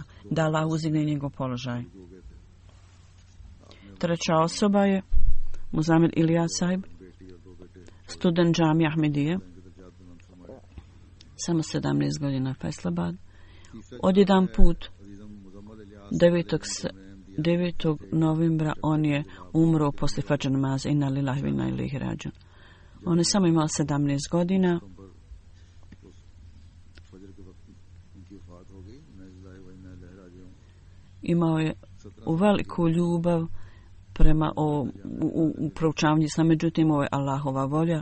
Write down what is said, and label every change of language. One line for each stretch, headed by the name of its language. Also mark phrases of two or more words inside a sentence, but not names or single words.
Bosnian: Da Allah uzigne njegov položaj. Treća osoba je Muzammil Ilyas Sahib, student džamije Ahmedije, samo 17 godina Faisalabad. Odjedan put 9. novembra on je umro poslije fadžr namaza.
Arabic: إنا لله وإنا إليه راجعون.
Bosnian: On je samo imao 17 godina. Imao je veliku ljubav prema u proučavanju islama, međutim ovo je Allahova volja.